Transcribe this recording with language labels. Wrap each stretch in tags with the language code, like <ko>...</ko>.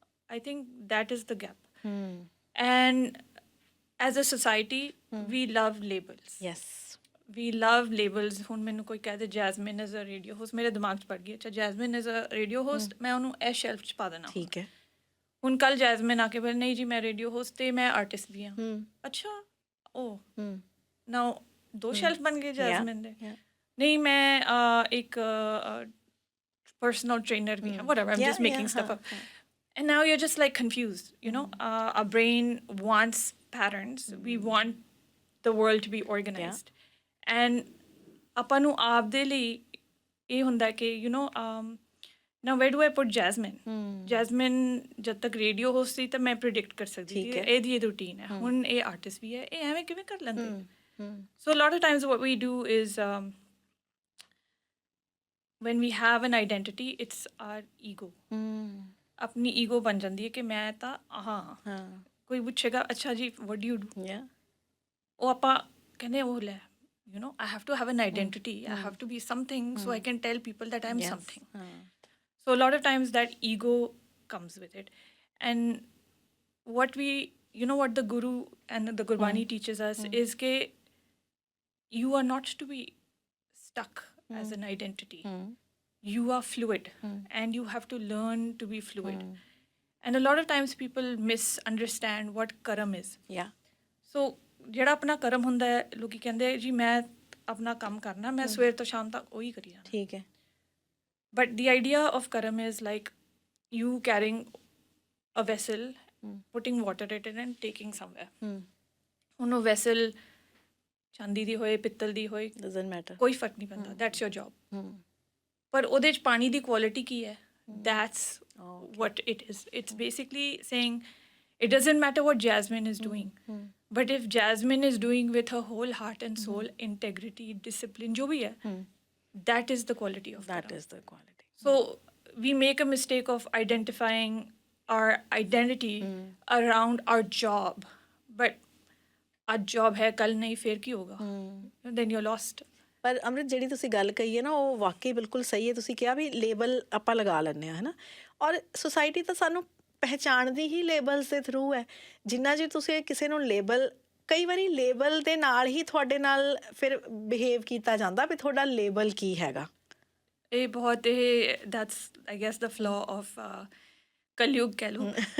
<en>I think that is the gap. And as a society we love labels. Yes. We love labels.</en> <pa>ਹੁਣ ਮੈਨੂੰ ਕੋਈ ਕਹਿ ਦੇ</pa> <en>Jasmine is a radio host,</en> <pa>ਮੇਰੇ ਦਿਮਾਗ 'ਚ ਪੜ ਗਈ, ਅੱਛਾ Jasmine is a radio host, ਮੈਂ ਉਹਨੂੰ ਇਹ ਸ਼ੈਲਫ 'ਚ ਪਾ ਦੇਣਾ। ਠੀਕ ਹੈ। ਹੁਣ ਕੱਲ ਜੈਸਮਿਨ ਆ ਕੇ ਬੋਲੇ ਨਹੀਂ ਜੀ ਮੈਂ ਰੇਡੀਓ ਹੋਸਟ ਤੇ ਮੈਂ ਆਰਟਿਸਟ ਵੀ ਹਾਂ। ਅੱਛਾ, ਉਹ ਨਾਓ 2 ਸ਼ੈਲਫ ਬਣ ਗਏ ਜੈਸਮਿਨ ਦੇ। ਨਹੀਂ ਮੈਂ ਇੱਕ personal trainer ਵੀ ਹਾਂ,</pa> <en>whatever, I'm just making stuff up. And now you're just like confused, you know. Our brain wants patterns. We want the world to be organized. And</en> <pa>ਆਪਾਂ ਨੂੰ ਆਪਦੇ ਲਈ ਇਹ ਹੁੰਦਾ ਕਿ</pa> <en>you know, now where do I put Jasmine?</en> <pa>Jasmine ਜਦ ਤੱਕ radio host ਸੀ ਤਾਂ ਮੈਂ ਪ੍ਰਿਡਿਕਟ ਕਰ ਸਕਦੀ ਸੀ ਇਹਦੀ ਇਹ ਰੂਟੀਨ ਹੈ। ਹੁਣ ਇਹ ਆਰਟਿਸਟ ਵੀ ਹੈ, ਇਹ ਐਵੇਂ ਕਿਵੇਂ ਕਰ ਲੈਂਦੇ?</pa> <en>So a lot of times what we do is when we have an identity, it's our ego.</en> <pa>ਆਪਣੀ ਈਗੋ ਬਣ ਜਾਂਦੀ ਹੈ ਕਿ ਮੈਂ ਤਾਂ ਹਾਂ। ਕੋਈ ਪੁੱਛੇਗਾ ਅੱਛਾ ਜੀ</pa> <en>what do you do?</en> <pa>ਉਹ ਆਪਾਂ ਕਹਿੰਦੇ ਉਹ ਲੈ</pa> <en>you know, I have to have an identity. I have to be something so I can tell people that I'm something. So a lot of times that ego comes with it. And what we, you know, what the Guru and the Gurbani teaches us is that you are not to be stuck as an identity. You are fluid and you have to learn to be fluid. And a lot of times people misunderstand what karam is. Yeah.</en> <pa>So ਜਿਹੜਾ ਆਪਣਾ ਕਰਮ ਹੁੰਦਾ ਹੈ, ਲੋਕੀ ਕਹਿੰਦੇ ਜੀ ਮੈਂ ਆਪਣਾ ਕੰਮ ਕਰਨਾ, ਮੈਂ ਸਵੇਰ ਤੋਂ ਸ਼ਾਮ ਤੱਕ ਉਹੀ ਕਰੀ ਜਾਣਾ। ਠੀਕ ਹੈ।</pa> <en>But the idea of karma is like you carrying a vessel, putting water it in and taking somewhere.</en> <pa>ਹੁਣ ਉਹ ਵੈਸਲ ਚਾਂਦੀ ਦੀ ਹੋਏ, ਪਿੱਤਲ ਦੀ ਹੋਏ,</pa> <en>doesn't matter,</en> <pa>ਕੋਈ ਫਰਕ ਨਹੀਂ ਪੈਂਦਾ,</pa> <en>That's your job.</en> <pa>ਪਰ ਉਹਦੇ 'ਚ ਪਾਣੀ ਦੀ ਕੁਆਲਿਟੀ ਕੀ ਹੈ,</pa> <en>That's what it is. It's basically saying it doesn't matter what Jasmine is doing, but if Jasmine is doing with her whole heart and soul, integrity, discipline,</en> <hi>jo bhi hai,</hi> <en>that is the quality of that Karam. is the quality. So we make a mistake of identifying our identity around our job, but</en> <pa>ਅੱਜ job ਹੈ ਕੱਲ ਨਹੀਂ ਫਿਰ ਕੀ ਹੋਗਾ</pa> <en>then you're lost.</en> <pa>ਪਰ ਅੰਮ੍ਰਿਤ ਜਿਹੜੀ ਤੁਸੀਂ ਗੱਲ ਕਹੀ ਹੈ ਨਾ ਉਹ ਵਾਕਈ ਬਿਲਕੁਲ ਸਹੀ ਹੈ। ਤੁਸੀਂ ਕਿਹਾ ਵੀ ਲੇਬਲ ਆਪਾਂ ਲਗਾ ਲੈਂਦੇ ਹਾਂ ਹੈ ਨਾ, ਔਰ ਸੁਸਾਇਟੀ ਤਾਂ ਸਾਨੂੰ ਪਹਿਚਾਣਦੀ ਹੀ ਲੇਬਲਸ ਦੇ ਥਰੂ ਹੈ। ਜਿੰਨਾ ਚਿਰ ਤੁਸੀਂ ਕਿਸੇ ਨੂੰ ਲੇਬਲ, ਕਈ ਵਾਰੀ ਲੇਬਲ ਦੇ ਨਾਲ ਹੀ ਤੁਹਾਡੇ ਨਾਲ ਫਿਰ ਬਿਹੇਵ ਕੀਤਾ ਜਾਂਦਾ ਵੀ ਤੁਹਾਡਾ ਲੇਬਲ ਕੀ ਹੈਗਾ। ਇਹ ਬਹੁਤ ਇਹ</pa> <en>that's I guess the flaw of Kalyug</en> <pa>ਕਹਿ ਲਓ.</pa>